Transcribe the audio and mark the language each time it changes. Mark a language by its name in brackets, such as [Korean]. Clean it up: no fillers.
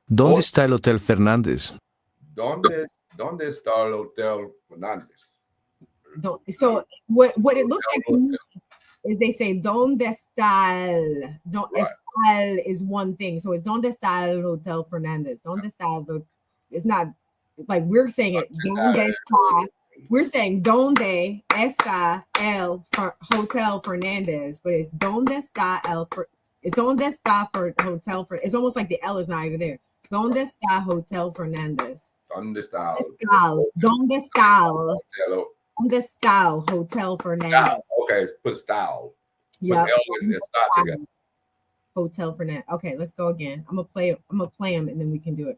[Spanish] ¿Dónde está el Hotel Fernández? ¿Dónde está el Hotel Fernández? [English] So what it looks like to me is they say [Spanish] ¿Dónde está el? [English] Estar is one thing. So it's [Spanish] ¿Dónde está el Hotel Fernández? ¿Dónde está [English] the? It's not like we're saying it. [Spanish] ¿Dónde está? [English] We're saying [Spanish] ¿Dónde está el Hotel Fernández? [English] But it's [Spanish] ¿Dónde está el? [English] It's [Spanish] ¿Dónde está [English] for Hotel for? It's almost like the L is not even there. [Spanish] ¿Dónde está Hotel Fernández? ¿Dónde está? ¿Dónde está? ¿Dónde está Hotel Fernández? [English] Okay, put style. Yeah. Put L and style together. Hotel Fernández. Okay, let's go again. I'm gonna play them, and then we can do it.